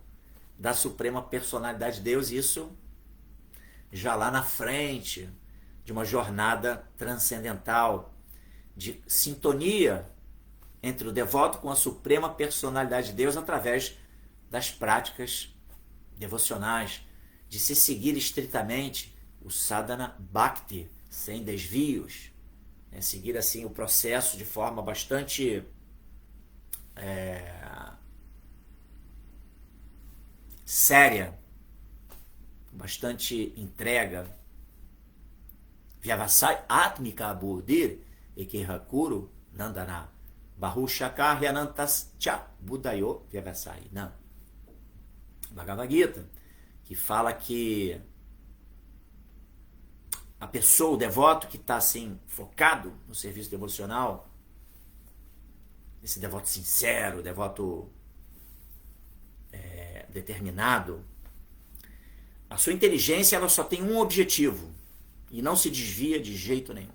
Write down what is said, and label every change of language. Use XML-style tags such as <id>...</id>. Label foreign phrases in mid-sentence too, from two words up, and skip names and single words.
<pt>da suprema personalidade de Deus, isso já lá na frente, de uma jornada transcendental, de sintonia entre o devoto com a suprema personalidade de Deus através das práticas devocionais, de se seguir estritamente o</pt> <sa>sadhana bhakti,</sa> <pt>sem desvios, né? Seguir assim o processo de forma bastante séria, bastante entrega.</pt> <sa>Vyavasai atmika buddhir ekehakuru nandana bahushaka hyanantascha buddhayo vyavasai.</sa> <pt>Não. Bhagavad Gita, que fala que a pessoa, o devoto que está assim, focado no serviço devocional, esse devoto sincero, devoto determinado, a sua inteligência ela só tem um objetivo e não se desvia de jeito nenhum.</pt>